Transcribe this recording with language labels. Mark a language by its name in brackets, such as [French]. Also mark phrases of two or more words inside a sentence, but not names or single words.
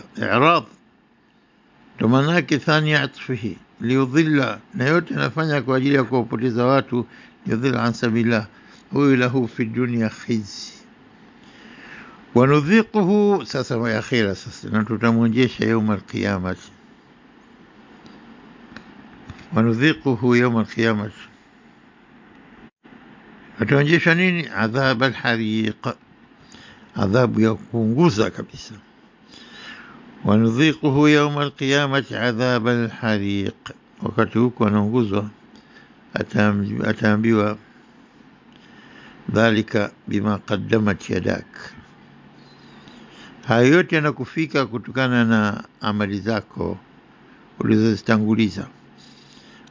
[Swahili] I'rad ndo maana yake [Arabic] ثاني عطفه ليضل, [Swahili] na yote anafanya kwa ajili ya kuwapoteza watu. [Arabic] يضل عن سبيل الله huyu له في الدنيا خزي ونذيقه, sasa والآخرة, [Swahili] sasa na tutamwonjesha [Arabic] يوم القيامة. ونذيقه يوم القيامة, [Swahili] ataonjesha nini? [Arabic] عذاب الحريق, [Swahili] adhabu ya kuunguza kabisa. [Arabic] ونذيقه يوم القيامة عذاب الحريق, [Swahili] wakati huko anaunguzwa ataambiwa [Arabic] ذلك بما قدمت يداك, [Swahili] hayo yote yanakufika kutokana na amali zako ulizozitanguliza.